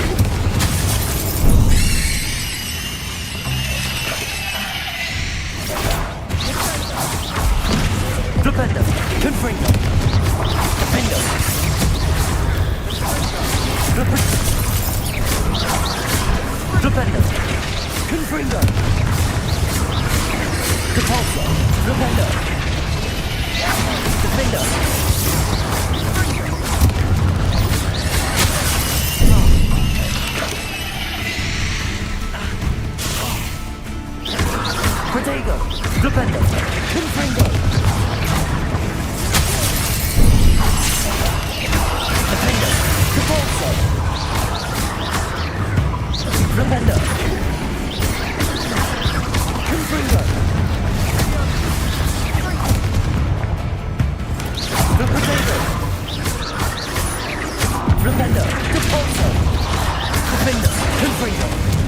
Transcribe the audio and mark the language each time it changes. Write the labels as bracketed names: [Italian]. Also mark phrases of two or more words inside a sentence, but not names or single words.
[English] Flipendo! Confringo! Defender! Flipendo! Confringo! Caposo! Defender! Defender! Protego! Defender! Confringo! Defender! Caposo! Defender! Confringo! The potato! Defender! Caposo! Defender! Confringo!